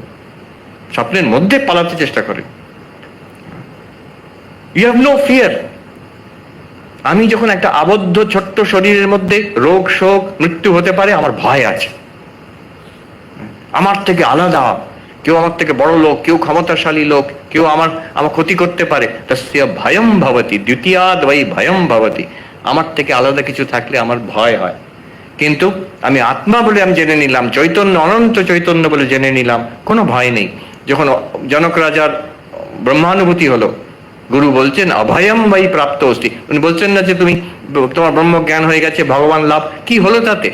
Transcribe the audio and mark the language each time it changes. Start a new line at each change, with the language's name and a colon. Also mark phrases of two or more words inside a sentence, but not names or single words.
Bangla: স্বপ্নের মধ্যে পালাতে চেষ্টা করেন।
English: You have no fear.
Bangla: আমি যখন একটা আবদ্ধ ছোট্ট শরীরের মধ্যে রোগ শোক মৃত্যু হতে পারে, আমার ভয় আছে। আমার থেকে আলাদা কেউ, আমার থেকে বড় লোক, কেউ ক্ষমতাশালী লোক, কেউ আমার ক্ষতি করতে পারে।
Sanskrit: তস্য ভয়ম ভবতি দ্বিতীয়াদ বৈ ভয়ম ভবতি।
Bangla: আমার থেকে আলাদা কিছু থাকলে আমার ভয় হয়। কিন্তু আমি আত্মা বলে আমি জেনে নিলাম, চৈতন্য অনন্ত চৈতন্য বলে জেনে নিলাম, কোনো ভয় নেই। যখন জনক রাজার ব্রহ্মানুভূতি হলো, গুরু বলছেন
Sanskrit: অভয়ম বৈ প্রাপ্ত অস্তি।
Bangla: উনি বলছেন না যে তুমি তোমার ব্রহ্ম জ্ঞান হয়ে গেছে, ভগবান লাভ, কি হলো তাতে?